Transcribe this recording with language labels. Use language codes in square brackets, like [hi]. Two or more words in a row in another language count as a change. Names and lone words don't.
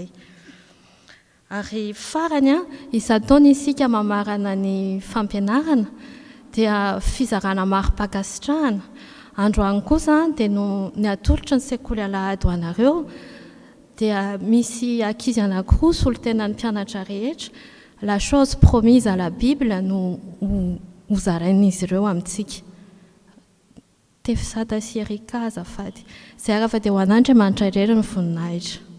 [mg] Ary farany isan-taona isika mamarana ny fampianarana dia fizarana mari-pakasitrahana androany kosa dia ny atolotra ny sekoly Alahady ho anareo dia misy ankizy anankiroa solo-tenan'ny mpianatra rehetra [fr] la chose promise à la Bible [mg] no hozarain'izy ireo amintsika. Tefisata sy Erika azafady izay arafa dia ho an'Andriamanitra irery ny voninahitra.